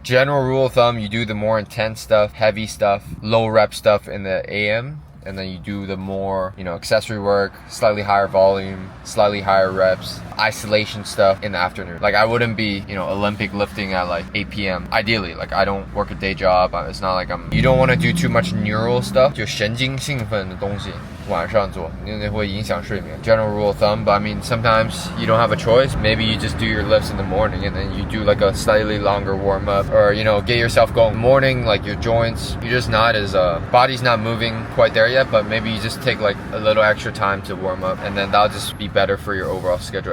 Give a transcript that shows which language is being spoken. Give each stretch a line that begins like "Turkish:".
English: General rule of thumb, you do the more intense stuff, heavy stuff, low rep stuff in the AM. And then you do the more, accessory work, slightly higher volume, slightly higher reps, isolation stuff in the afternoon. Like I wouldn't be, Olympic lifting at like 8 p.m. Ideally, like I don't work a day job. It's not like you don't want to do too much neural stuff.
Chinese: 就神经兴奋的东西晚上做，因为会影响睡眠。
English: General rule of thumb, but I mean sometimes you don't have a choice. Maybe you just do your lifts in the morning and then you do like a slightly longer warm up, or get yourself going. Morning, like your joints, you're just not as body's not moving quite there yet, but maybe you just take like a little extra time to warm up, and then that'll just be better for your overall schedule.